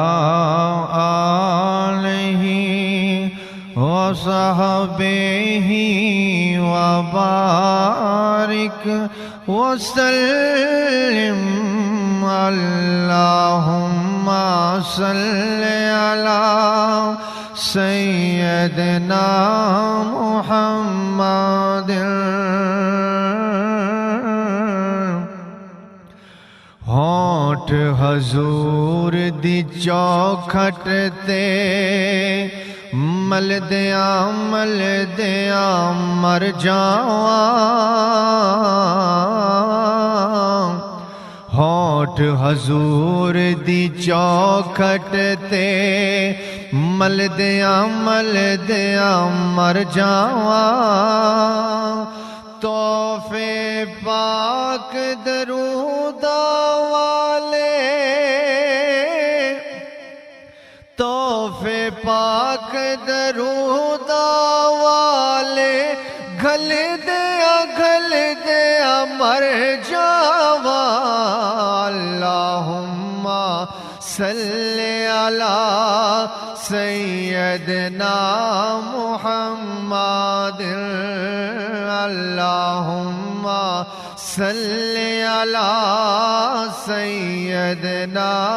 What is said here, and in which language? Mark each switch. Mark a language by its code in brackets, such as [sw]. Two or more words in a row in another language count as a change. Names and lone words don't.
[ar] آله وصحبه وبارك وسلم اللهم صل على سيدنا محمد [pa] ہونٹ حضور دی چوکھٹ تے ملدیاں مر جاواں ہونٹ حضور دی چوکھٹ تے ملدیاں مر جاواں تحفے پاک درود والے تحفے پاک درود والے گھل دیا مر جاواں [ar] اللہم صلی علی سیدنا محمد اللہم صلی علی سیدنا